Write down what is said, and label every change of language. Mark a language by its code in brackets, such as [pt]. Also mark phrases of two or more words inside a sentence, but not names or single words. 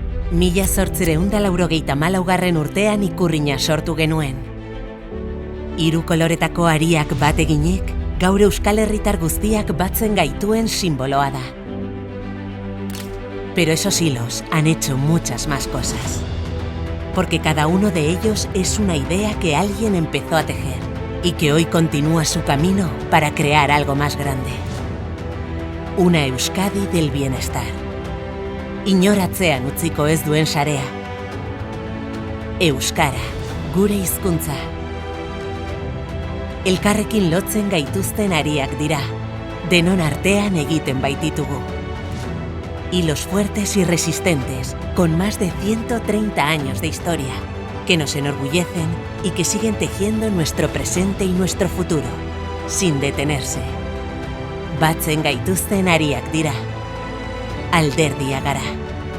[eu] 1884 urtean ikurrina sortu genuen. 3 koloretako hariak bat eginik, gaur Euskal Herritar guztiak batzen gaituen simboloa da. [es] Pero esos hilos han hecho muchas más cosas. Porque cada uno de ellos es una idea que alguien empezó a tejer y que hoy continúa su camino para crear algo más grande. Una Euskadi del bienestar. [eu] Inoratzean utziko ez duen sarea. Euskara, gure hizkuntza. Elkarrekin lotzen gaituzten hariak dira, denon artean egiten baititugu. [es] Hilos fuertes y resistentes, con más de 130 años de historia, que nos enorgullecen y que siguen tejiendo nuestro presente y nuestro futuro, sin detenerse. [eu] Batzen gaituzten hariak dira, alderdia gara.